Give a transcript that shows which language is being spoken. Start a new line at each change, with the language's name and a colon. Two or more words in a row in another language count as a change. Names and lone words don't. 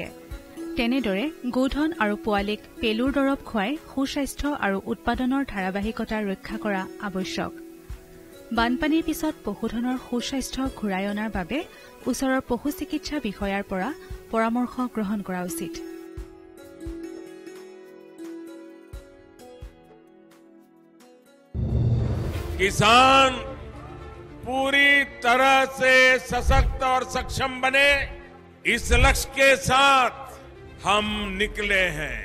Assamese: তেনেদৰে গোধন আৰু পোৱালীক পেলুৰ দৰৱ খুৱাই সুস্বাস্থ্য আৰু উৎপাদনৰ ধাৰাবাহিকতা ৰক্ষা কৰা আৱশ্যক। বানপানীৰ পিছত পশুধনৰ সুস্বাস্থ্য ঘূৰাই অনাৰ বাবে ওচৰৰ পশু চিকিৎসা বিষয়াৰ পৰা পৰামৰ্শ গ্ৰহণ কৰা উচিত।
Hindi: किसान पूरी तरह से सशक्त और सक्षम बने, इस लक्ष्य के साथ हम निकले हैं।